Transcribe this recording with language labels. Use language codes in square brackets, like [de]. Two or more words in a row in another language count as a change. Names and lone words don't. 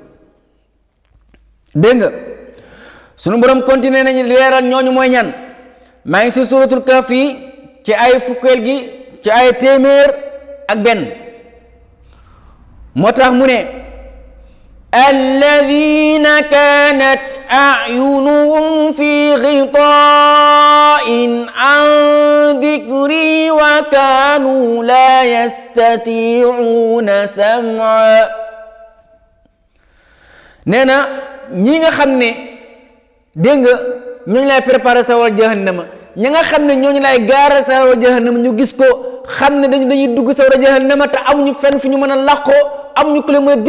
[wo] dégg nga sunu borom continué nañu leeral ñooñu mooy ñan maa ngi si suratul Kahf ci ay fukkeel gi ci ay téeméer ak benn moo tax mu ne [ar] الَّذِينَ كَانَتْ أَعْيُنُهُمْ فِي غِطَاءٍ عَنْ ذِكْرِي وَكَانُوا لَا يَسْتَطِيعُونَ سَمْعًا [wo] nee na ñi nga xam ne dégg nga ñooñu lay préparé sawar jahannama ña nga xam ne ñooñu lay gaara sawar jahannama ñu gis ko xam ne dañuy dugg sawar jahannama te amuñu fenn fi ñu mën a làqoo amuñu ku leen mën a